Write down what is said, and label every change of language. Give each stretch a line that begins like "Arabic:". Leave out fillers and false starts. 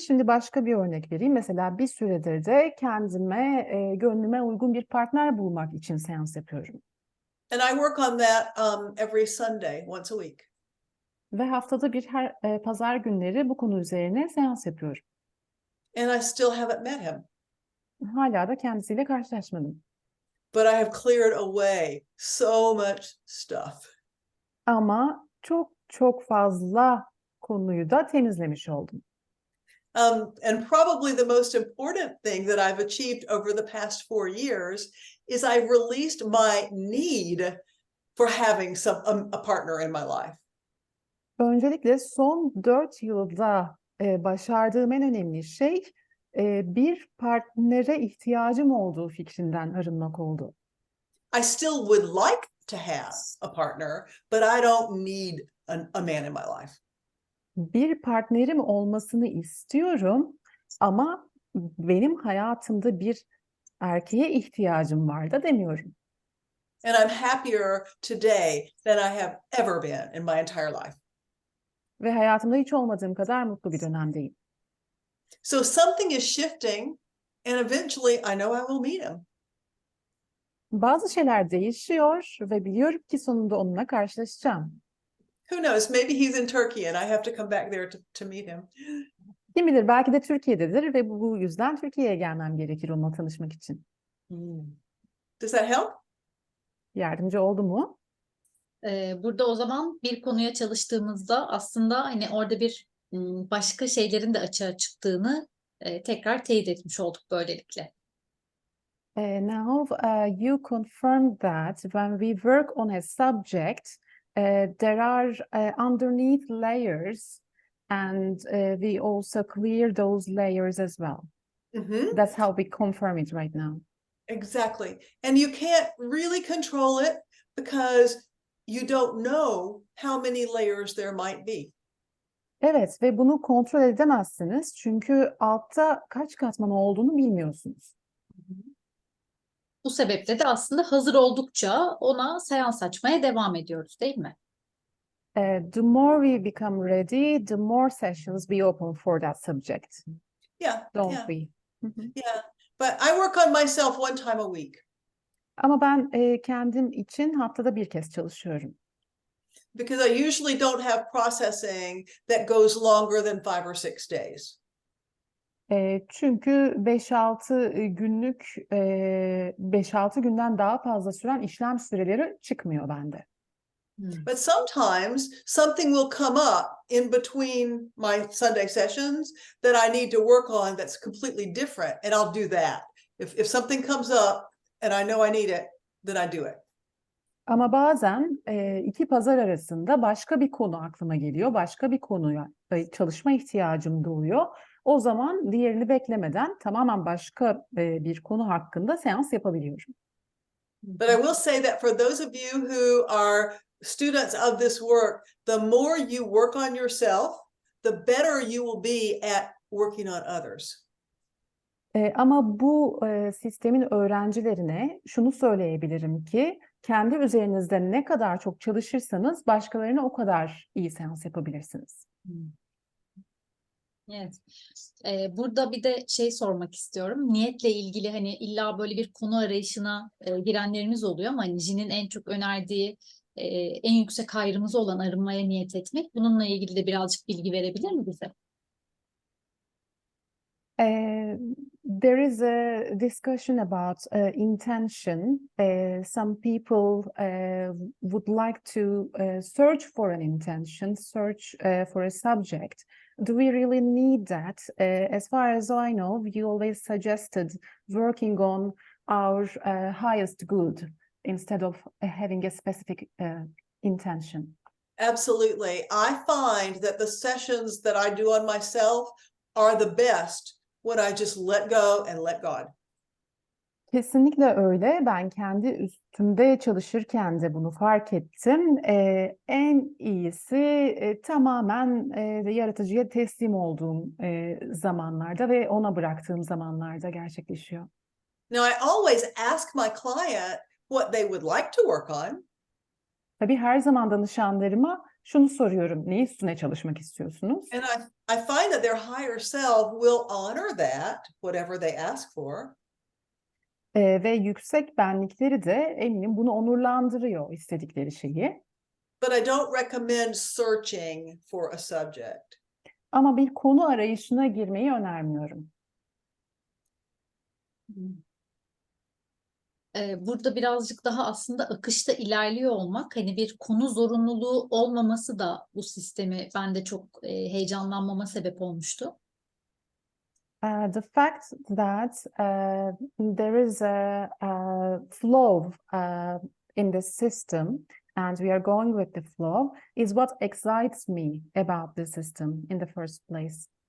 Turkish: Şimdi başka bir örnek vereyim. Mesela bir süredir de kendime, gönlüme uygun bir partner bulmak için seans yapıyorum.
English: And I work on that every Sunday, once a week.
Turkish: Ve haftada bir her pazar günleri bu konu üzerine seans yapıyorum.
English: And I still haven't met him.
Turkish: Hala da kendisiyle karşılaşmadım.
English: But I have cleared away so much stuff.
Turkish: Ama çok çok fazla konuyu da temizlemiş oldum.
English: And probably the most important thing that I've achieved over the past 4 years is I've released my need for having a partner in my life.
Turkish: Öncelikle son 4 yılda başardığım en önemli şey bir partnere ihtiyacım olduğu fikrinden arınmak oldu.
English: I still would like to have a partner, but I don't need a man in my life.
Turkish: Bir partnerim olmasını istiyorum ama benim hayatımda bir erkeğe ihtiyacım var da demiyorum.
English: And I'm happier today than I have ever been in my entire life.
Turkish: Ve hayatımda hiç olmadığım kadar mutlu bir dönemdeyim.
English: So something is shifting and eventually I know I will meet him.
Turkish: Bazı şeyler değişiyor ve biliyorum ki sonunda onunla karşılaşacağım.
English: Who knows? Maybe he's in Turkey and I have to come back there to meet him.
Turkish: Kim bilir, belki de Türkiye'dedir ve bu yüzden Türkiye'ye gelmem gerekir onunla tanışmak için.
English: Does that help?
Turkish: Yardımcı oldu mu? Burada o zaman bir konuya çalıştığımızda aslında hani orada bir başka şeylerin de açığa çıktığını tekrar teyit etmiş olduk böylelikle.
English: Now you confirm that when we work on a subject, there are underneath layers, and we also clear those layers as well. Mm-hmm. That's how we confirm it right now. Exactly. And you can't really control it because you don't know how many layers there might be.
Turkish: Evet ve bunu kontrol edemezsiniz çünkü altta kaç katman olduğunu bilmiyorsunuz. Bu sebeple de aslında hazır oldukça ona seans açmaya devam ediyoruz, değil mi?
English: The more we become ready, the more sessions we open for that subject. Yeah. Don't yeah, we? yeah. But I work on myself 1 time a week.
Turkish: Ama ben kendim için haftada bir kez çalışıyorum.
English: Because I usually don't have processing that goes longer than 5 or 6 days.
Turkish: Çünkü 5-6 günlük 5-6 günden daha fazla süren işlem süreleri çıkmıyor bende.
English: But sometimes something will come up in between my Sunday sessions that I need to work on that's completely different, and I'll do that. If something comes up and I know I need it, then I do it.
Turkish: Ama bazen 2 pazar arasında başka bir konu aklıma geliyor. Başka bir konuya çalışma ihtiyacım doğuyor. o zaman diğerini beklemeden tamamen başka bir konu hakkında seans yapabiliyorum.
English: But I will say that for those of you who are students of this work, the more you work on yourself, the better you will be at working on others.
Turkish: Ama bu sistemin öğrencilerine şunu söyleyebilirim ki kendi üzerinizde ne kadar çok çalışırsanız başkalarına o kadar iyi seans yapabilirsiniz. Evet. Burada bir de şey sormak istiyorum. Niyetle ilgili hani illa böyle bir konu arayışına girenlerimiz oluyor ama hani Jean'in en çok önerdiği en yüksek hayrımız olan arınmaya niyet etmek. Bununla ilgili de birazcık bilgi verebilir mi bize?
English: There is a discussion about intention. Some people would like to search for an intention, search for a subject. Do we really need that? As far as I know, you always suggested working on our highest good instead of having a specific intention. Absolutely. I find that the sessions that I do on myself are the best when I just let go and let God.
Turkish: Kesinlikle öyle. Ben kendi üstümde çalışırken de bunu fark ettim. En iyisi tamamen yaratıcıya teslim olduğum zamanlarda ve ona bıraktığım zamanlarda gerçekleşiyor.
English: Now, I always ask my client what they would like to work on.
Turkish: Tabii her zaman danışanlarıma şunu soruyorum. Ne üstüne çalışmak istiyorsunuz?
English: And I find that their higher self will honor that, whatever they ask for.
Turkish: Ve yüksek benlikleri de eminim bunu onurlandırıyor istedikleri şeyi.
English: But I don't recommend searching for a subject.
Turkish: Ama bir konu arayışına girmeyi önermiyorum. Burada birazcık daha aslında akışta ilerliyor olmak, hani bir konu zorunluluğu olmaması da bu sistemi bende çok heyecanlanmama sebep olmuştu.
English: The fact that there is a flow in the system and we are going with the flow is what excites me about the system in the first place.